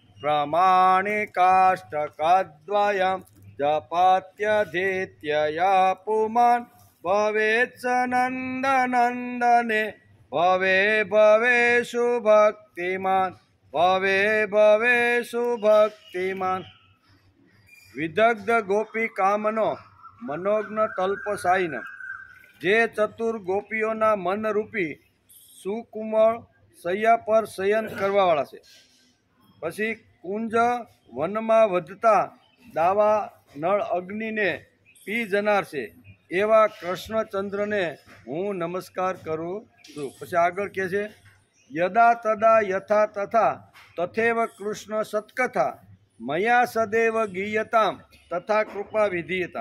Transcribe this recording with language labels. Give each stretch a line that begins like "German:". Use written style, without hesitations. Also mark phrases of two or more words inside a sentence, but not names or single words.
Sanskrit: प्रमाणिकाष्टकद्वयं जपत्यधीत्यया पुमान् भवेत् स नन्दनन्दने भवे भवेषु भक्तिमान् भवे भवेषु भक्तिमान्। विदग्ध गोपी कामनो मनोज्ञ तल्पसायिन
Gujarati: જે ચતુર ગોપીઓના મન રૂપી સુકુમળ સૈયા પર શયન કરવાવાળા છે। પછી કુંજ વનમાં વધતા દાવા નળ અગ્નિને પી જનાર છે એવા કૃષ્ણચંદ્રને હું નમસ્કાર કરું છું। પછી આગળ કહે છે
Sanskrit: यदा तदा यथा तथा तथैव कृष्ण सत्कथा मया सदैव गीयताम तथा कृपा विधीयताम।